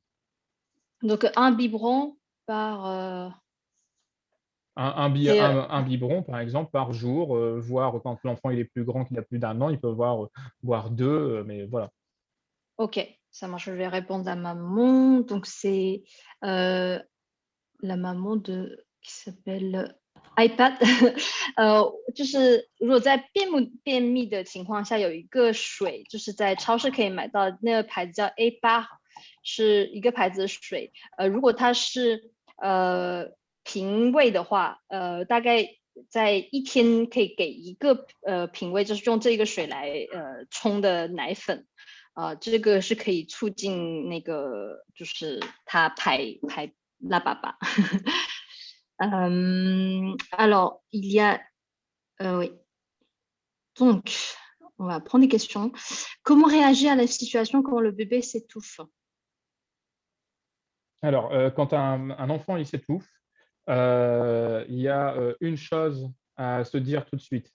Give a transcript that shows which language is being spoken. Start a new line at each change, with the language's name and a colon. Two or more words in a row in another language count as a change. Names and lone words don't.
French: Donc, un biberon par... c'est Un biberon, par exemple, par jour, voire quand l'enfant il est plus grand, qu'il a plus d'1 an, il peut boire 2, mais voilà. ok, ça marche. Je vais répondre à maman. Donc, c'est la maman qui s'appelle iPad
Chinese: 就是如果在便秘的情况下，有一个水，就是在超市可以买到，那个牌子叫 A8，是一个牌子的水。如果它是瓶喂的话，大概在一天可以给一个瓶喂，就是用这个水来冲的奶粉。这个是可以促进那个，就是它排拉粑粑。
French: Alors, il y a... oui. Donc, on va prendre des questions. Comment réagir à la situation quand le bébé s'étouffe? Alors, quand un enfant il s'étouffe, il y a une chose à se dire tout de suite.